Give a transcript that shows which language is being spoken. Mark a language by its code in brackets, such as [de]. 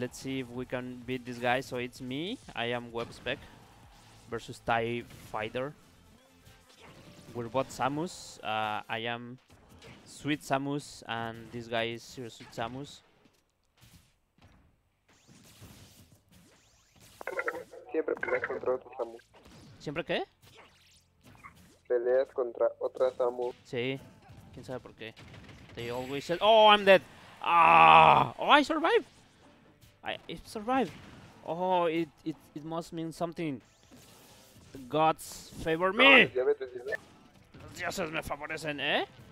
[en] Let's see if we can beat this guy. So it's me, I am WebSpec versus TIE Fighter. We're both Samus. I am Sweet Samus and this guy is Zero Sweet Samus. [es] Siempre peleas contra otro Samu. ¿Siempre qué? Peleas contra otra Samu. Sí, quién sabe por qué. [en] They always said, "Oh, I'm dead." Ah, oh, I survived. I survived. Oh, it must mean something. The gods favor me. Diabetes. [es] Los dioses me favorecen, ¿eh?